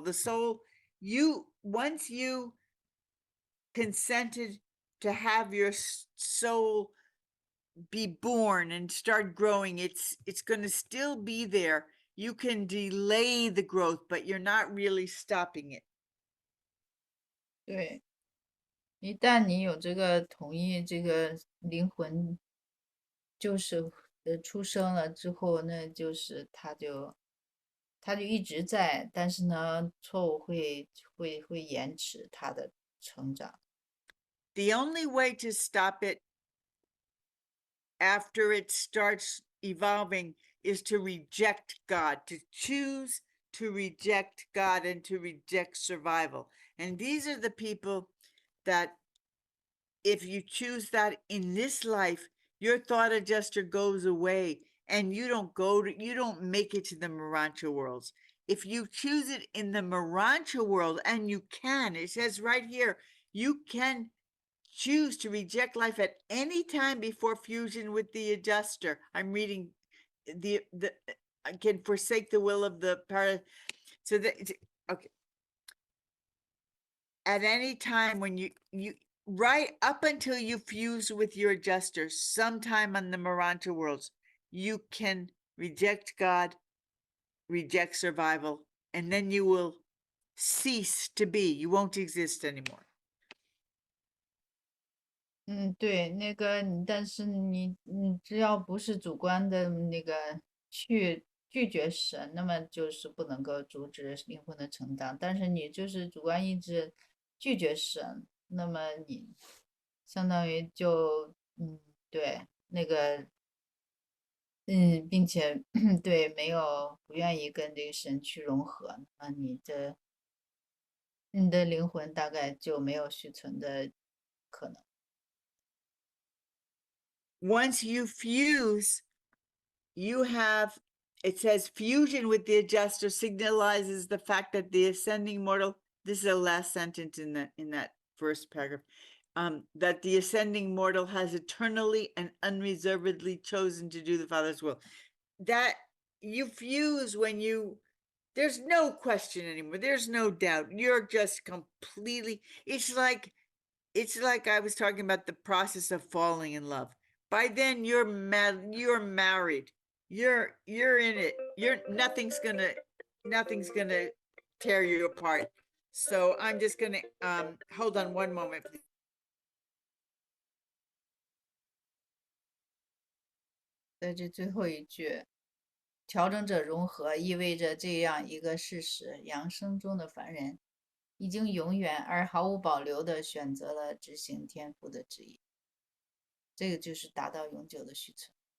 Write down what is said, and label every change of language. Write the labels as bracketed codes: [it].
[en] The soul, once you consented to have your soul be born and start growing, it's going to still be there. You can delay the growth, but you're not really stopping it. [zh] 对，一旦你有这个同意，这个灵魂就是出生了之后，那就是他就一直在，但是呢，错误会延迟他的成长。 [en] The only way to stop it after it starts evolving is to reject God, to choose to reject God and to reject survival. And these are the people that, if you choose that in this life, your thought adjuster goes away and you don't make it to the Marancha worlds. If you choose it in the Marancha world, and you can, it says right here, you can choose to reject life at any time before fusion with the adjuster. I'm reading the can forsake the will of the para. So that, okay. At any time when you right up until you fuse with your adjuster, sometime on the Maranta worlds, you can reject God, reject survival, and then you will cease to be. You won't exist anymore. [zh] 对，那个但是你只要不是主观的那个去拒绝神，那么就是不能够阻止灵魂的成长。但是你就是主观意志拒绝神，那么你相当于就对那个并且对没有不愿意跟这个神去融合，那你的灵魂大概就没有续存的可能。 [en] Once you fuse, you have, it says fusion with the adjuster signalizes the fact that the ascending mortal, this is the last sentence in that first paragraph, that the ascending mortal has eternally and unreservedly chosen to do the Father's will. That you fuse when there's no question anymore. There's no doubt. You're just completely, it's like I was talking about the process of falling in love. By then you're married. You're in it. Nothing's gonna tear you apart. So I'm just gonna hold on one moment, please. [zh] 在这最后一句，调整者融合意味着这样一个事实：扬升中的凡人已经永远而毫无保留地选择了执行天父的旨意。这个就是达到永久的续存。